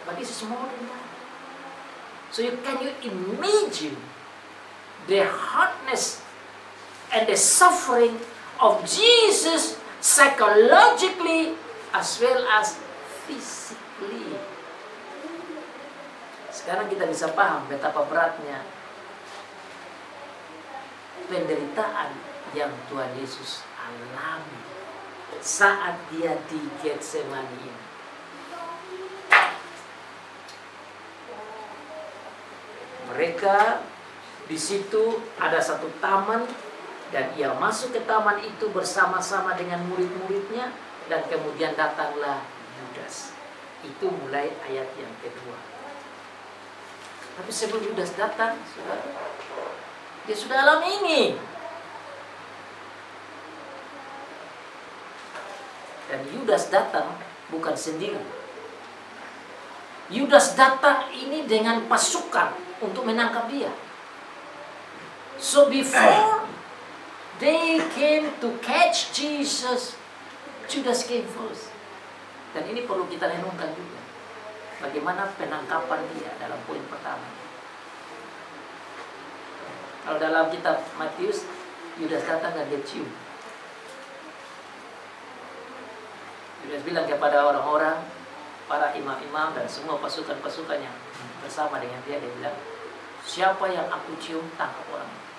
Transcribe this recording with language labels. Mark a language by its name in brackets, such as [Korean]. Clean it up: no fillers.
[English] But this is more than that. So can you imagine the hardness and the suffering of Jesus psychologically as well as physically? [Indonesian] Sekarang kita bisa paham betapa beratnya penderitaan yang Tuhan Yesus alami saat dia di Getsemani ini. Mereka di situ ada satu taman dan ia masuk ke taman itu bersama-sama dengan murid-muridnya dan kemudian datanglah Yudas. Itu mulai ayat yang kedua. Tapi sebelum Yudas datang, dia sudah alami ini. Dan Yudas datang bukan sendiri. Yudas datang ini dengan pasukan untuk menangkap dia. [English] So before they came to catch Jesus, Judas came first. [Indonesian] Dan ini perlu kita renungkan juga. Bagaimana penangkapan dia dalam poin pertama. Kalau dalam kitab Matius, Yudas datang dan dia cium. Yudas bilang kepada orang-orang, para imam-imam dan semua pasukan-pasukan yang bersama dengan dia bilang, siapa yang aku cium, tangkap orang.